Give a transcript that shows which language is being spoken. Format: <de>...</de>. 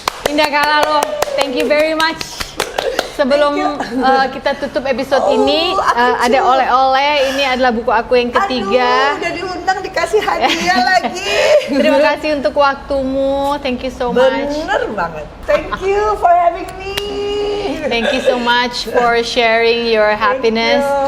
<en>Indah Kalalo, thank you very much.</en> <id>Sebelum kita tutup episode ini, ada oleh-oleh. Ini adalah buku aku yang ketiga. Aduh, udah diundang dikasih hadiah lagi. Terima kasih untuk waktumu.</id> <en>Thank you so much.</en> <id>Bener banget.</id> <en>Thank you for having me. Thank you so much for sharing your happiness.</en>